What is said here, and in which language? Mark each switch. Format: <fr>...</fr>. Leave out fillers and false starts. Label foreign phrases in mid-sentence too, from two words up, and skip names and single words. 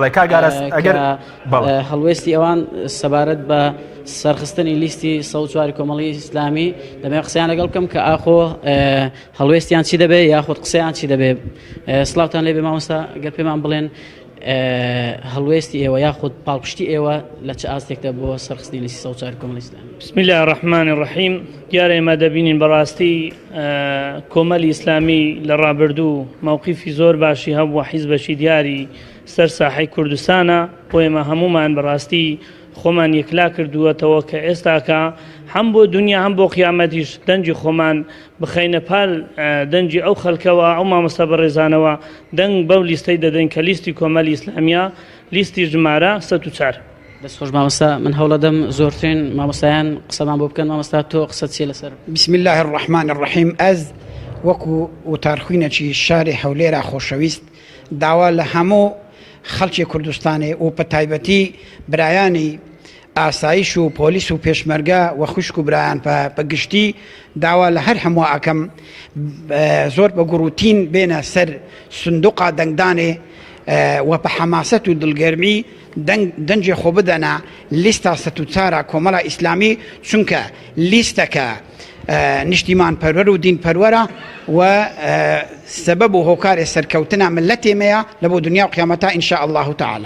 <ckb>هەڵوێستی ئەوان سەبارەت بە سەرخستنی لیستی 104 کۆمەڵی ئیسلامی دەبێت قسەیان لەگەڵ بکەم کە ئاخۆ هەڵوێستیان چی دەبێت یاخود قسەیان چی دەبێت. سڵاوتان لێبێ مامۆستا گەر پێمان بڵێن هەڵوێستی ئێوە یاخود پاڵپشتی ئێوە لە چه ئاستێکدا بۆ سەرخستنی لیستی 104 کۆمەڵی ئیسلامی.</ckb> <ar>بسم الله الرحمن الرحیم.</ar> <ckb>دیارە ئێمە دەبینین بەڕاستی کۆمەڵی ئیسلامی لە ڕابردوو مووقیفی زۆر باشی هەبووە حیزبەشی دیاری سەر ساحەی کوردستانە بۆ ئێمە هەمومان بەڕاستی خۆمان یەکلا کردووەتەوە کە ئێستاکە هەم بۆ دنیا هەم بۆ قیامەتیش دەنجی خۆمان بخەینە پال دەنجی ئەو خەڵکەوە ئەو مامۆستا بەڕێزانەوە دەنگ بەو لیستەی دەدەین کە لیستی کۆمەڵی ئیسلامیە لیستی ژمارە 104. دەستخۆش مامۆستا من هەوڵە دەم زۆرترین مامۆستایان قسەمان بۆ بکەن. مامۆستا تۆ قسەت چیە لەسەر؟</ckb> <ar>بسم الله الرحمن الرحیم.</ar> <ku>ئەز وەکو وتارخوینەکی شاری هەولێرە خۆشەویست داوا لە هەموو خەڵکی کوردستانی و بە تایبەتی برایانی ئاسایش و پۆلیس و پێشمەرگە و خوشک و برایان بە گشتی داوا لە هەر هەموو ئەکەم زۆر بە گوڕوتین بێنە سەر سندوقا دەنگدانێ و بە حەماسەت و دڵگەرمی دەنجێ خۆ بدەنە لیستا 104 کۆمەڵە ئیسلامی چونکە لیستەکە نیشتیمان پەروەر و دین پەروەرە و سبب و هۆکارێ سەرکەوتنە ملەتێمەیە لە بۆ دنیا و قیامەتە</ku> <ar>ئینشاء الله تعالی.</ar>